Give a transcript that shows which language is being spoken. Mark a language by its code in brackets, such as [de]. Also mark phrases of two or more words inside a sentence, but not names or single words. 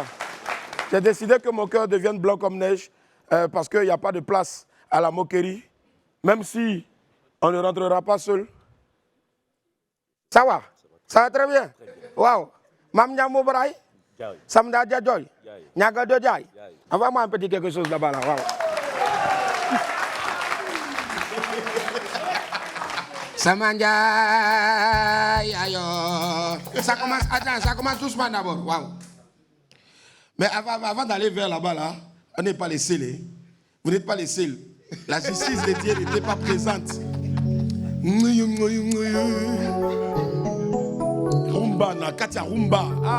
[fr] J'ai décidé que mon cœur devienne blanc comme neige parce qu'il n'y a pas de place à la moquerie. Même si on ne rentrera pas seul. Ça va? Ça va très bien? Waouh! Mam Nyamo Braille? Samda Djadjoy? Nyaga Djadjoy? Envoie-moi un petit quelque chose là-bas. Là. Waouh! Samanja, ayo. Ça commence, attends, ça commence doucement d'abord. Waouh! Mais avant d'aller vers là-bas, là, on n'est pas les seuls. Hein? Vous n'êtes pas les seuls. La justice de Dieu n'était pas présente. Rumba, Nakatia Rumba. Ah.